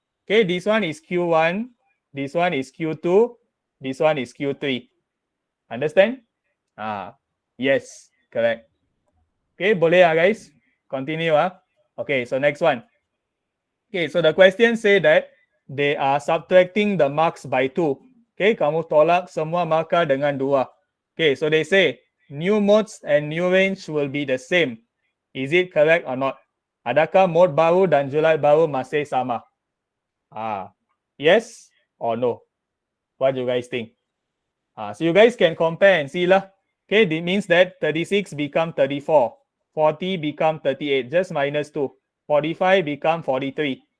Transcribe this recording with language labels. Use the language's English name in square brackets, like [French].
[English] Okay, this one is Q1, this one is Q2, this one is Q3. Understand? Yes, correct. Okay, boleh guys? Continue Okay, so next one. Okay, so the question say that they are subtracting the marks by 2. [Malay] Okay, kamu tolak semua markah dengan 2. [English] Okay, so they say new modes and new range will be the same. Is it correct or not? [Malay] Adakah mode baru dan Julat baru masih sama? [English] Yes or no? What do you guys think? So you guys can compare and see lah. Okay, it means that 36 become 34, 40 become 38, just minus 2, 45 become 43.